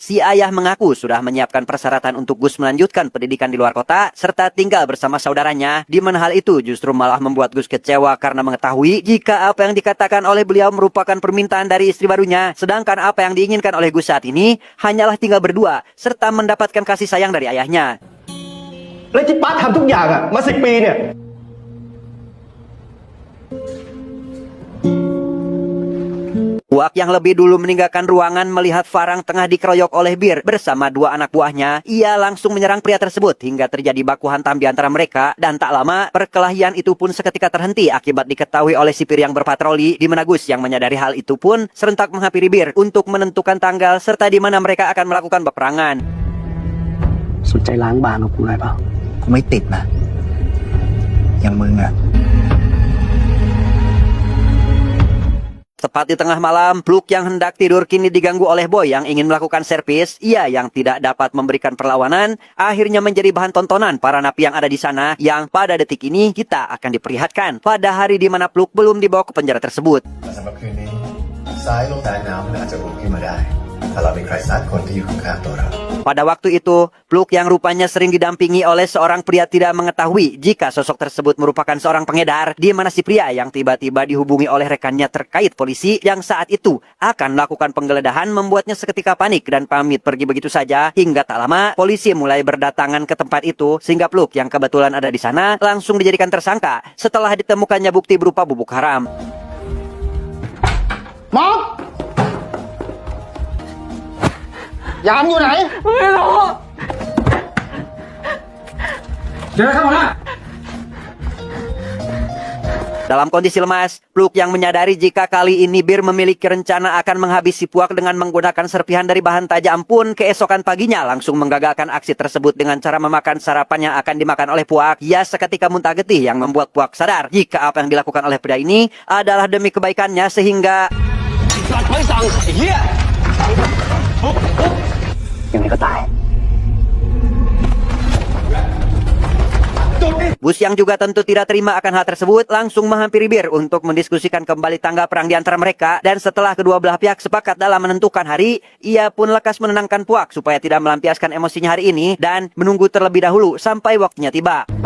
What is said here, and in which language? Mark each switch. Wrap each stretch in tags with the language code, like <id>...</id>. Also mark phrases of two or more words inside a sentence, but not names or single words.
<id>Si ayah mengaku sudah menyiapkan persyaratan untuk Gus melanjutkan pendidikan di luar kota, serta tinggal bersama saudaranya. Di mana hal itu justru malah membuat Gus kecewa karena mengetahui jika apa yang dikatakan oleh beliau merupakan permintaan dari istri barunya. Sedangkan apa yang diinginkan oleh Gus saat ini hanyalah tinggal berdua, serta mendapatkan kasih sayang dari ayahnya.</id> <th>แล้วที่ป้าทำทุกอย่างอะมา10 ปีเนี่ย</th> <id>Puak yang lebih dulu meninggalkan ruangan melihat Farang tengah dikeroyok oleh Bir bersama dua anak buahnya. Ia langsung menyerang pria tersebut hingga terjadi baku hantam di antara mereka. Dan tak lama, perkelahian itu pun seketika terhenti akibat diketahui oleh sipir yang berpatroli. Di mana Gus yang menyadari hal itu pun serentak menghampiri Bir untuk menentukan tanggal serta di mana mereka akan melakukan peperangan.</id> <th>สนใจล้างบางกับกูหน่อยเปล่า กูไม่ติดนะ อย่างมึงอะ</th> <id>Tepat di tengah malam, Pluk yang hendak tidur kini diganggu oleh Boy yang ingin melakukan servis. Ia yang tidak dapat memberikan perlawanan, akhirnya menjadi bahan tontonan para napi yang ada di sana, yang pada detik ini kita akan diperlihatkan pada hari di mana Pluk belum dibawa ke penjara tersebut.</id> <th>สำหรับคืนนี้ซ้ายลงใต้น้ำมันอาจจะอุ่นขึ้นมาได้ถ้าเรามีใครสักคนที่อยู่ข้างๆตัวเรา</th> <id>Pada waktu itu, Pluk yang rupanya sering didampingi oleh seorang pria tidak mengetahui jika sosok tersebut merupakan seorang pengedar, di mana si pria yang tiba-tiba dihubungi oleh rekannya terkait polisi yang saat itu akan melakukan penggeledahan membuatnya seketika panik dan pamit pergi begitu saja. Hingga tak lama, polisi mulai berdatangan ke tempat itu sehingga Pluk yang kebetulan ada di sana langsung dijadikan tersangka setelah ditemukannya bukti berupa bubuk haram.</id> <th>มอบยามอยู่ไหน ไม่รู้ เดี๋ยวเข้ามา</th> <id>Dalam kondisi lemas, Pluk yang menyadari jika kali ini Bir memiliki rencana akan menghabisi Puak dengan menggunakan serpihan dari bahan tajam pun keesokan paginya langsung menggagalkan aksi tersebut dengan cara memakan sarapan yang akan dimakan oleh Puak. Ia seketika muntah getih yang membuat Puak sadar jika apa yang dilakukan oleh pria ini adalah demi kebaikannya sehingga</id> <th>ยังไงก็ตาย</th> <id>Bus yang juga tentu tidak terima akan hal tersebut langsung menghampiri Bir untuk mendiskusikan kembali tanggal perang di antara mereka. Dan setelah kedua belah pihak sepakat dalam menentukan hari, ia pun lekas menenangkan Puak supaya tidak melampiaskan emosinya hari ini dan menunggu terlebih dahulu sampai waktunya tiba.</id>